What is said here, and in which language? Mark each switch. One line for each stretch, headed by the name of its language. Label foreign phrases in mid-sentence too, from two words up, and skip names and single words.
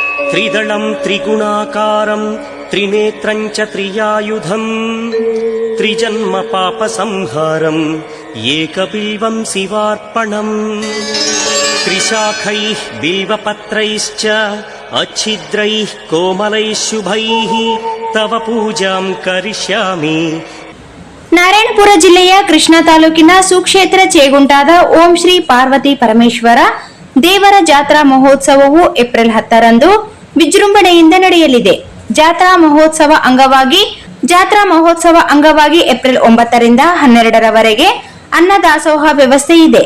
Sanskrit: त्रिदलं त्रिगुणाकारं त्रिनेत्रं च त्रियायुधं त्रिजन्म पाप संहारं एकबिल्वं शिवार्पणं त्रिशाखैः बिल्वपत्रैश्च अच्छिद्रैः कोमलैः शुभैः तव पूजां करिष्यामि.
Kannada: ನಾರಾಯಣಪುರ ಜಿಲ್ಲೆಯ ಕೃಷ್ಣಾ ತಾಲೂಕಿನ ಸುಕ್ಷೇತ್ರ ಚೇಗುಂಟಾದ ಓಂ ಶ್ರೀ ಪಾರ್ವತಿ ಪರಮೇಶ್ವರ ದೇವರ ಜಾತ್ರಾ ಮಹೋತ್ಸವವು ಏಪ್ರಿಲ್ 10ರಂದು ವಿಜೃಂಭಣೆಯಿಂದ ನಡೆಯಲಿದೆ. ಜಾತ್ರಾ ಮಹೋತ್ಸವ ಅಂಗವಾಗಿ ಏಪ್ರಿಲ್ 9ರಿಂದ 12ರವರೆಗೆ ಅನ್ನದಾಸೋಹ ವ್ಯವಸ್ಥೆ ಇದೆ.